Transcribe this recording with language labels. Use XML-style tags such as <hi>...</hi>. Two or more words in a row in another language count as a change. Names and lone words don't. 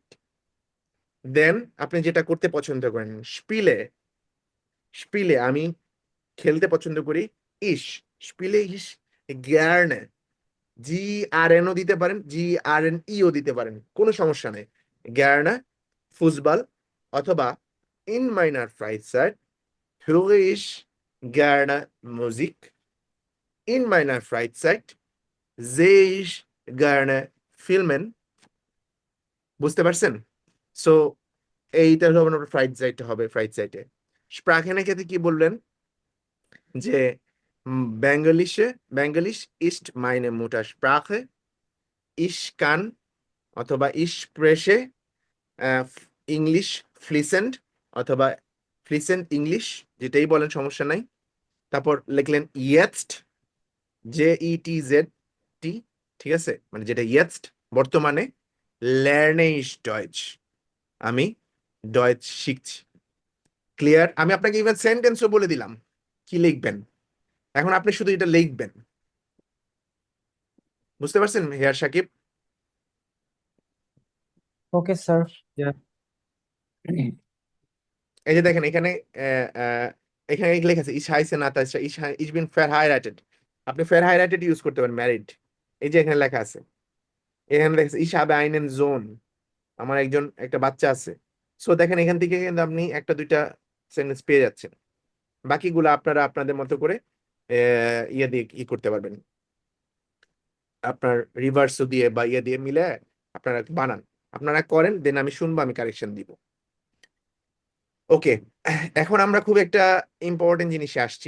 <bn>দেন আপনি যেটা করতে পছন্দ করেন, স্পিলে আমি খেলতে পছন্দ করি,</bn> <de>ich spiele ich gerne,</de> <bn>GRN ও দিতে পারেন, GRNE ও দিতে পারেন, কোনো সমস্যা নেই।</bn> <de>gerne Fußball, অথবা in meiner Freizeit höre ich gerne Musik, in meiner Freizeit sehe ich gerne Filmen।</de> <bn>বুঝতে পারছেন? সো এইটা হলো আপনার</bn> <de>Freizeit</de> <bn>হবে। ফ্রাইড সাইটে স্প্রাখেনের ক্ষেত্রে কি বললেন, যে</bn> <de>Bengalisch ist meine Muttersprache, ich kann,</de> <bn>অথবা</bn> <de>ich spreche English fließend,</de> <bn>অথবা</bn> <de>fließend English,</de> <bn>যেটাই বলেন সমস্যা নাই। তারপর লিখলেন jetzt, JETZ, ঠিক আছে? মানে যেটা jetzt বর্তমানে,</bn> <de>lerne ich Deutsch,</de> <bn>আমি ডয়েচ শিখছি। ক্লিয়ার? আমি আপনাকে ইভেন সেন্টেন্সও বলে দিলাম কি লিখবেন, এখন আপনি শুধু এটা লিখবেন। বুঝতে পারছেন হেয়ার সাকিব? ওকে স্যার। এই যে দেখেন এখানে এখানে লেখা আছে</bn> <de>ich heiße Natascha, ich bin verheiratet।</de> <bn>আপনি verheiratet ইউজ করতে পারেন, ম্যারিড। এই যে এখানে লেখা আছে, এখানে লেখা আছে</bn> <de>ich habe einen Sohn,</de> <bn>আমার একটা বাচ্চা আছে। সো দেখেন এখান থেকে কিন্তু আপনি একটা দুইটা সেন্টেন্স পেয়ে যাচ্ছেন। বাকিগুলো আপনারা আপনাদের মতো করে ইয়ে দিয়ে করতে পারবেন, আপনার রিভার্সও দিয়ে বা ইয়ে দিয়ে মিলে আপনারা বানান। আপনারা করেন, দেন আমি শুনবো, আমি কারেকশন দিব। ওকে, এখন আমরা খুব একটা ইম্পর্টেন্ট জিনিসে আসছি।</bn>